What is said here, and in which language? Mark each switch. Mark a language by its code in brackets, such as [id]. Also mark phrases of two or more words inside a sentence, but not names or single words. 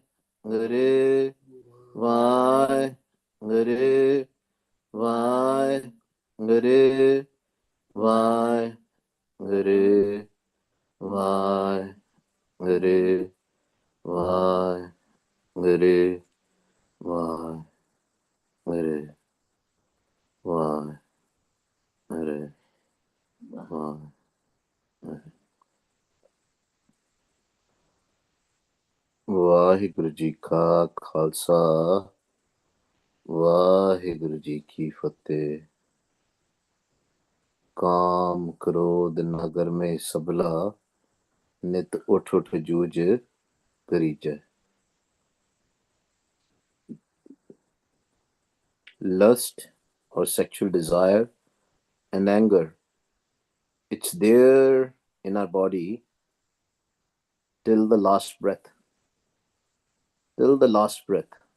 [pa] ਗੁਰੂ, ਵਾਹਿ, ਗੁਰੂ, ਵਾਹਿ, ਗੁਰੂ, ਵਾਹਿ, ਗੁਰੂ, ਵਾਹਿ, ਗੁਰੂ, ਵਾਹਿ, ਗੁਰੂ, ਵਾਹਿ, ਗੁਰੂ, ਵਾਹਿ, ਗੁਰੂ, ਵਾਹਿ. ਵਾਹਿਗੁਰੂ ਜੀ ਕਾ ਖਾਲਸਾ ਵਾਹਿਗੁਰੂ ਜੀ ਕੀ ਫਤਿਹ। ਕਾਮ ਕ੍ਰੋਧ ਨਗਰ ਮੇਂ ਸਬਲਾ ਨਿਤ ਉਠ ਉਠ ਜੂਝ ਕਰੀਜੈ। [en] Lust or sexual desire and anger, it's there in our body till the last breath. Till the last breath.